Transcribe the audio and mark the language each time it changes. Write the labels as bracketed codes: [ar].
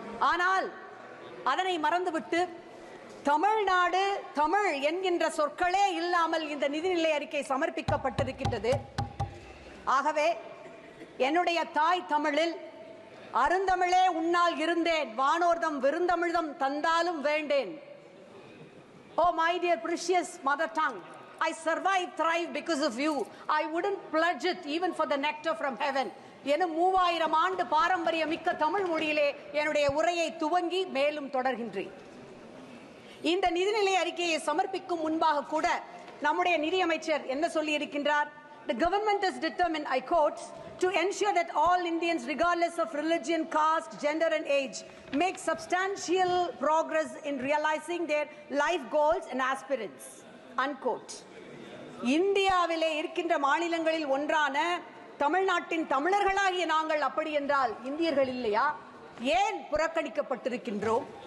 [ta] ஆனால் அதனை மறந்துவிட்டு தமிழ்நாடு, தமிழ் என்கின்ற சொற்களே இல்லாமல் இந்த நிதிநிலை அறிக்கை சமர்ப்பிக்கப்பட்டிருக்கின்றது. ஆகவே என்னுடைய தாய் தமிழில் அருந்தமிழே உன்னால் இருந்தேன், வானோர்தம் விருந்தமிழ்தம் தந்தாலும் வேண்டேன். [en] Oh my dear precious mother tongue, I survive, thrive because of you. I wouldn't pledge it even for the nectar from heaven. [ta] எனும் 3000 ஆண்டு பாரம்பரியமிக்க தமிழ் மொழியிலே என்னுடைய உரையை துவங்கி மேலும் தொடர்கின்றேன். இந்த நிதிநிலை அறிக்கையை சமர்ப்பிக்கும் முன்பாக கூட நம்முடைய நிதியமைச்சர் என்ன சொல்லி இருக்கின்றார்? [en] The government is determined, I quote, to ensure that all Indians, regardless of religion, caste, gender and age, make substantial progress in realizing their life goals and aspirants, unquote. [ta] இந்தியாவிலே இருக்கின்ற மாநிலங்களில் ஒன்றான தமிழ்நாட்டின் தமிழர்களாகிய நாங்கள் அப்படி என்றால் இந்தியர்கள் இல்லையா? ஏன் புறக்கணிக்கப்பட்டிருக்கின்றோம்?